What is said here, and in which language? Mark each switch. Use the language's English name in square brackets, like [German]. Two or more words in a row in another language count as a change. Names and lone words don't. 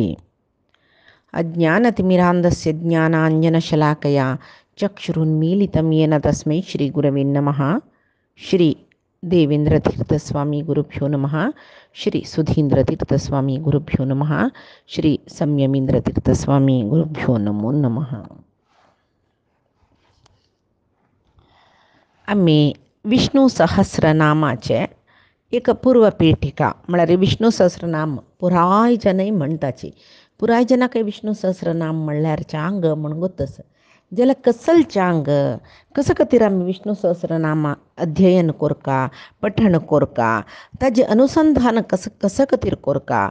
[Sanskrit] अज्ञानतिमिरान्धस्य ज्ञानाञ्जनशलाकया चक्षुरुन्मीलितं येन तस्मै श्रीगुरवे नमः। श्री देवेंद्रतीर्थस्वामी गुरुभ्यो नमः। श्री सुधींद्रतीर्थस्वामी गुरुभ्यो नमः। श्री संयमींद्रतीर्थस्वामी गुरुभ्यो नमो नमः. [Konkani] आम्ही विष्णू सहस्रनामाचे एक पूर्वपीठिका म्हळ्यार विष्णू सहस्रनाम पुराय जनाय म्हणटाची. पुराय जनां काही विष्णू सहस्रनाम म्हणल्यार चांग म्हण गोतस जाल्यार कसल चांग कस खातीर आमी विष्णू सहस्रनाम अध्ययन कोरका, पठण कोरका, ताजे अनुसंधान कस खातीर कोरका.